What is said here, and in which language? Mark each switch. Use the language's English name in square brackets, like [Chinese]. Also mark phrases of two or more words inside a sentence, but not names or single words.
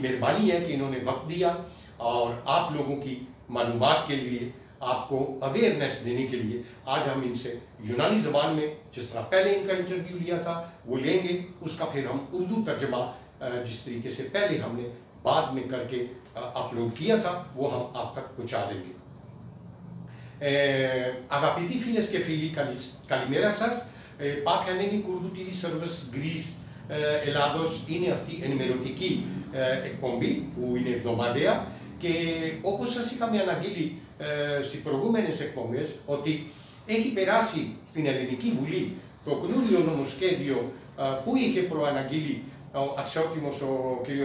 [Urdu] مہربانی ہے کہ انہوں نے وقت دیا اور آپ لوگوں کی معلومات کے لیے، آپ کو اویئرنس دینے کے لیے آج ہم ان سے یونانی زبان میں، جس طرح پہلے ان کا انٹرویو لیا تھا وہ لیں گے، اس کا پھر ہم اردو ترجمہ جس طریقے سے پہلے ہم نے بعد میں کر کے اپلوڈ کیا تھا وہ ہم آپ تک پہنچا دیں گے. [Greek] Αγαπητοί φίλες και φίλοι, καλημέρα σας. Pack Hellenic Urdu TV Service Greece Ελλάδος είναι αυτή η ενημερωτική εκπομπή που είναι εβδομαδιαία και όπως σας είχαμε αναγγείλει στις προηγούμενες εκπομπές ότι έχει περάσει στην Ελληνική Βουλή το καινούριο νομοσχέδιο που είχε προαναγγείλει ο αξιότιμος ο κ.